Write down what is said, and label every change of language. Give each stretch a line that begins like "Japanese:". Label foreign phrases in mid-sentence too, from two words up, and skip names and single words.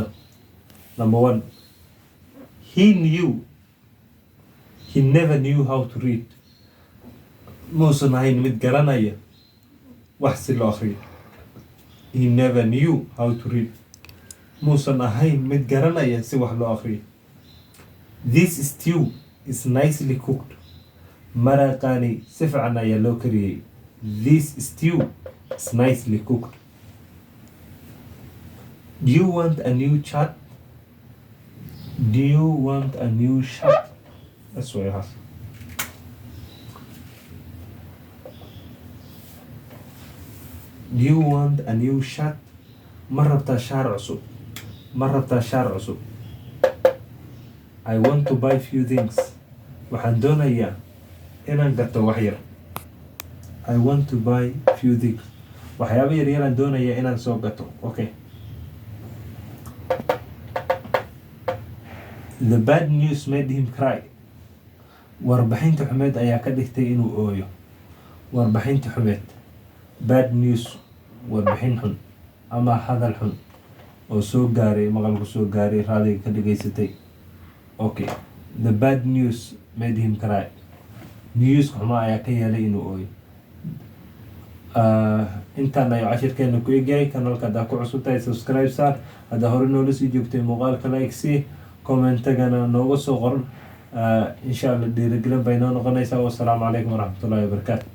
English: Number 1. He never knew how to read.
Somali: Muusan ahayn mid garanaya wax si loo akhriyo.
English: He never knew how to read.
Somali: Muusan ahayn mid garanaya si wax loo akhriyo.
English: This stew is nicely cooked.
Somali: Maraqani si fiican ayaa loo kariyay.
English: This stew is nicely cooked. Do you want a new chat? That's what I have. Do you want a new shirt?
Somali: Ma rabtaa shaar cusub?
English: I want to buy few things.
Somali: Waxaan doonayaa inaan gato wax yar.
English: I want to buy few things.
Somali: Waxyaabo yar doonayaa inaan soo gato.
English: Okay. The bad news made him cry.
Somali: Warbixinta xumeed ayaa ka dhigtay inuu ooyo. Warbixinta xumeed.
English: Bad news
Somali: warbixin xun ama hadal xun oo soo gaaray maqalku soo gaaray raadiga ka dhigaysatay.
English: Okay. The bad news made him cry.
Somali: News xumaa ayaa ka yeelay inuu ooyo. intaan ay cashirkeena ku egyahay kanalka haddaa ku cusub tahay subscribe saar haddaa hore noola sii joogtay muuqaalka like sii commentagana nooga soo qoran
Arabic: إن شاء الله
Somali: dhiirigelin bay noo noqonaysaa.
Arabic: والسلام عليكم ورحمة الله وبركاته.